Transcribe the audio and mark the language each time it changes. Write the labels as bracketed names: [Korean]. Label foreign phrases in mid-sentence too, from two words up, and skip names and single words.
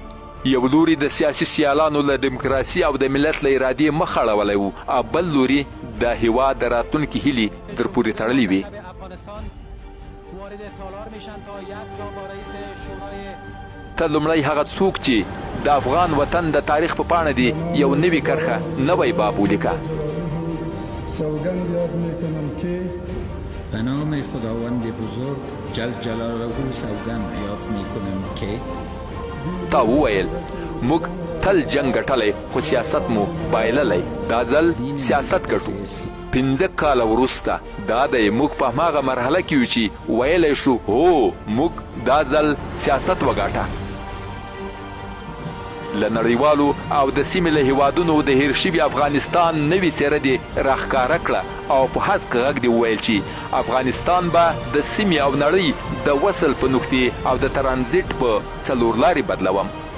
[Pashto] یو لوري د سیاسي سیالانو له ډیموکراسي او د ملت له ارادې مخ اړولی وو او بل لوري د هیواد د راتلونکي هیلې در پورې تړلې وې. ته لومړی هغه څوک چې د افغان وطن د تاریخ په پاڼه دی یو نوي کرښه نوی باب ولیکه. [Persian] سوگند یاد میکنم که به نام خداوند بزرگ [Arabic] جل جلاله [Persian] سوگند یاد میکنم که [Pashto] تا وویل موږ تل جنګ ګټلی خو سیاست مو بایللی. دا ځل سیاست ګټو. 15 کاله وروسته دا دی موږ په هماغه مرحله کې یو چې ویلی شو هو موږ دا ځل سیاست وګاټه. له نړیوالو او د سیمې له هیوادونو د هیر شوي افغانستان نوې څیره دې راښکاره کړه او په هسک غږ دې وویل چې افغانستان به د سیمې او نړۍ د وصل په نقطې او د ترانزیت په څلورلارې بدلوم.